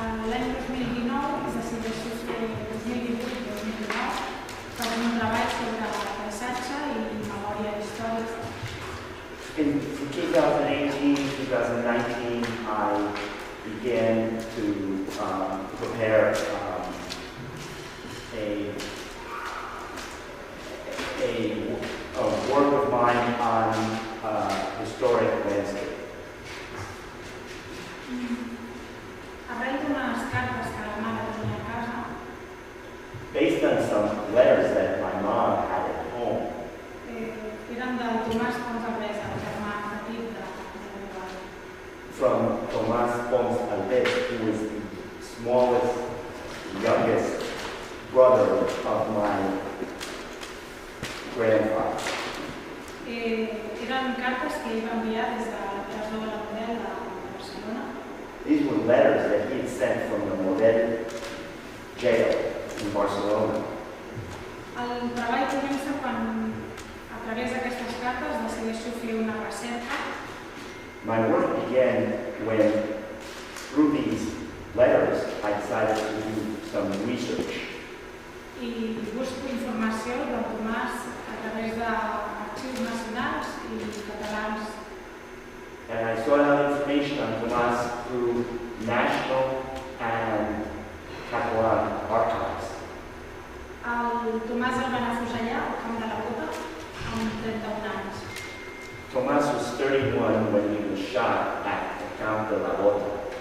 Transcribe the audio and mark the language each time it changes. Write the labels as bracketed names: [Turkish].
[Catalan] L'any 2019 decideixo fer 2018-2019 per un treball sobre paisatge i memòria històrica. [English] In 2018, 2019, I began to prepare a work of mine on historic landscape. [Catalan] Arrenco unes cartes que la mare tenia a casa. [English] Based on some letters that my mom had at home. [Catalan] Eren del Tomás Pons Albesa, el germà petit de meu pare. [English] From Tomás Pons Albesa, who was the smallest, youngest brother of my grandfather. [Catalan] Eren cartes que ell va enviar des de la presó de la Model de Barcelona. [English] These were letters that he had sent from the Model jail in Barcelona. [Catalan] El treball comença quan, a través d'aquestes cartes, decideixo fer una recerca. [English] My work began when, through these letters, I decided to do some research. [Catalan] I busco informació del Tomàs a través d'arxius nacionals i catalans. [English] And I sought out information on Tomás through national and Catalan archives. [Catalan] El Tomàs el van afusellar al camp de la Bota amb 31 anys. [English] Tomás was 31 when he was shot at the Camp de la Bota.